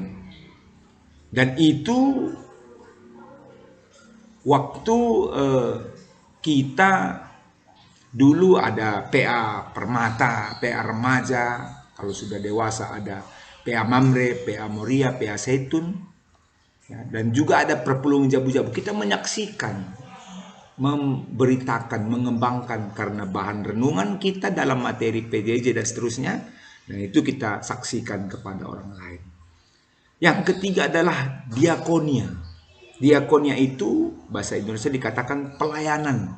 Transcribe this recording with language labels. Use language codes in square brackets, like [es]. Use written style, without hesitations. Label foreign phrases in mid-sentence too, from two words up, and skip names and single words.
[id] Dan itu waktu kita dulu ada PA permata, PA remaja, kalau sudah dewasa ada PA mamre, PA moria, PA saitun, ya, dan juga ada perpulungan jabu-jabu. Kita menyaksikan, memberitakan, mengembangkan, karena bahan renungan kita dalam materi PJJ dan seterusnya, dan itu kita saksikan kepada orang lain. Yang ketiga adalah diakonia. Diakonia itu bahasa Indonesia dikatakan pelayanan.